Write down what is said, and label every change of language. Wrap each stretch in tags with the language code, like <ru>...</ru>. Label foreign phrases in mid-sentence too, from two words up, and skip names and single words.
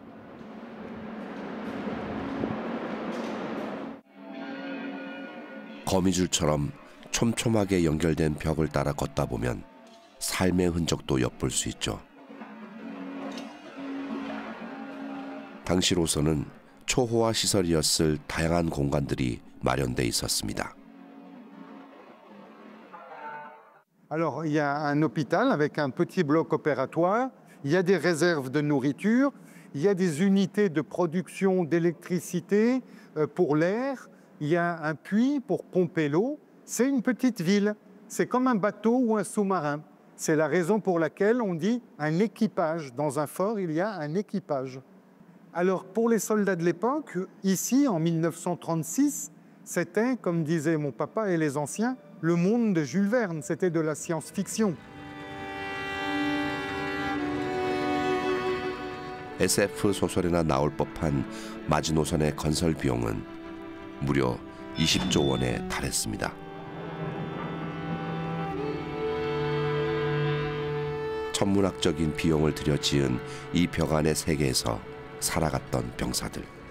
<ko>거미줄처럼 촘촘하게 연결된 벽을 따라 걷다 보면 삶의 흔적도 엿볼 수 있죠. 당시로서는 초호화 시설이었을 다양한 공간들이 마련돼 있었습니다.</ko> <fr>Alors, il y a un hôpital avec un petit bloc opératoire, il y a des réserves de nourriture, il y a des unités de production d'électricité pour l'air, il y a un puits pour pomper l'eau. C'est une petite ville, c'est comme un bateau ou un sous-marin. C'est la raison pour laquelle on dit un équipage. Dans un fort, il y a un équipage. Alors, pour les soldats de l'époque, ici, en 1936, c'était, comme disaient mon papa et les anciens, le monde de Jules Verne, c'était de la science-fiction.</fr> <ko>SF 소설에나 나올 법한 마지노선의 건설 비용은 무려 20조 원에 달했습니다. 천문학적인 비용을 들여 지은 이 벽 안의 세계에서 살아갔던 병사들.</ko>